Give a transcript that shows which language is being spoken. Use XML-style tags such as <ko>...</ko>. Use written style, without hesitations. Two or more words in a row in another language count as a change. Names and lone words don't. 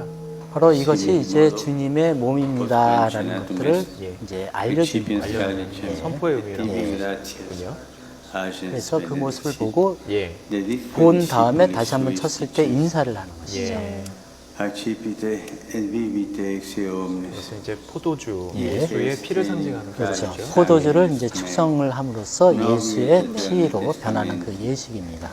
<ko>바로 이것이 이제 주님의 몸입니다라는 것들을 예. 이제 알려주는 선포의 의미라고 하군요. 그래서 그 모습을 보고 예. 본 다음에 다시 한번 쳤을 때 인사를 하는 것이죠. 예.</ko> <la>Accipite et vivite ex omnes.</la> <ko>그것은 이제 포도주, 예. 예수의 피를 상징하는 그렇죠. 거죠. 포도주를 이제 축성을 함으로써 예수의 피로 변하는 그 예식입니다.</ko>